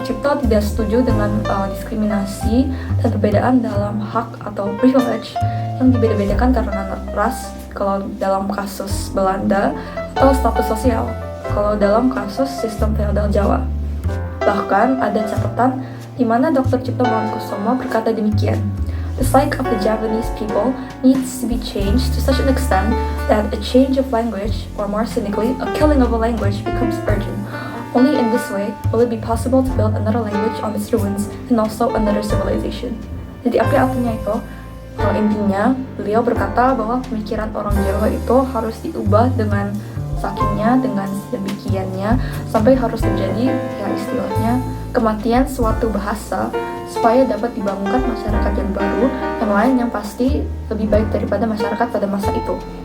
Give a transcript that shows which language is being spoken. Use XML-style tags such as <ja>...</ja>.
<id>Cipto tidak setuju dengan diskriminasi dan perbedaan dalam hak atau privilege yang dibeda-bedakan karena ras kalau dalam kasus Belanda atau status sosial kalau dalam kasus sistem feodal Jawa. Bahkan ada catatan di mana Dr.</id> <en>Cipto Mangunkusumo</en> <id>berkata demikian,</id> <en>"The psyche of the Javanese people needs to be changed to such an extent that a change of language, or more cynically, a killing of a language becomes urgent. Only in this way will it be possible to build another language on its ruins and also another civilization."</en> <id>Jadi apa artinya itu? Intinya, beliau berkata bahwa pemikiran orang Jawa itu harus diubah dengan sakitnya, dengan sedemikiannya, sampai harus terjadi, ya istilahnya, kematian suatu bahasa, supaya dapat dibangunkan masyarakat yang baru, yang lain yang pasti lebih baik daripada masyarakat pada masa itu.</id>